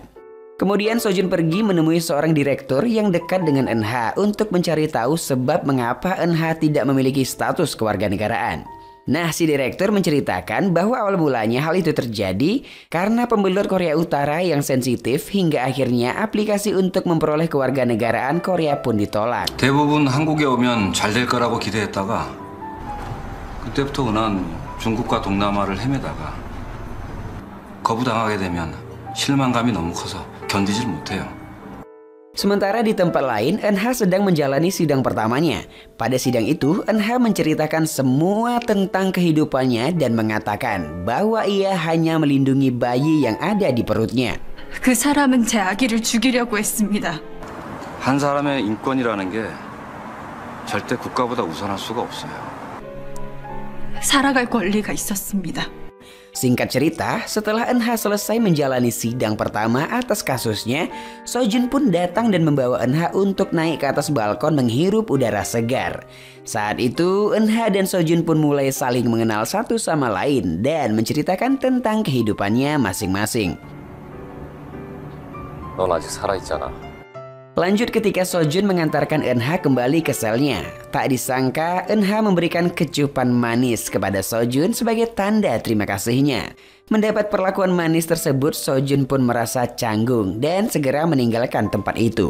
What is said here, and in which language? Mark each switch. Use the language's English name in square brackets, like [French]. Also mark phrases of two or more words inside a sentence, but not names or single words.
[Indonesian] Kemudian Sojun pergi menemui seorang direktur yang dekat dengan Eunha untuk mencari tahu sebab mengapa Eunha tidak memiliki status kewarganegaraan. Nah, si direktur menceritakan bahwa awal mulanya hal itu terjadi karena pembelot Korea Utara yang sensitif hingga akhirnya aplikasi untuk memperoleh kewarganegaraan Korea pun ditolak. [Korean] 대부분 한국에 오면 잘 될 거라고 기대했다가 그때부터 난 중국과 동남아를 헤매다가 거부당하게 되면 실망감이 너무 커서 견디질 못해요. [Indonesian] Sementara di tempat lain, Eunha sedang menjalani sidang pertamanya. Pada sidang itu, Eunha menceritakan semua tentang kehidupannya dan mengatakan bahwa ia hanya melindungi bayi yang ada di perutnya. [Korean] 그 사람은 제 아기를 죽이려고 했습니다. 한 사람의 인권이라는 게 절대 국가보다 우선할 수가 없어요. 살아갈 권리가 있었습니다. [Indonesian] Singkat cerita, setelah Eun-ha selesai menjalani sidang pertama atas kasusnya, Sojun pun datang dan membawa Eun-ha untuk naik ke atas balkon menghirup udara segar. Saat itu, Eun-ha dan Sojun pun mulai saling mengenal satu sama lain dan menceritakan tentang kehidupannya masing-masing. [Korean] 넌 아직 살아있잖아. [Indonesian] Lanjut ketika Sojun mengantarkan Eun-ha kembali ke selnya. Tak disangka Eun-ha memberikan kecupan manis kepada Sojun sebagai tanda terima kasihnya. Mendapat perlakuan manis tersebut, Sojun pun merasa canggung dan segera meninggalkan tempat itu.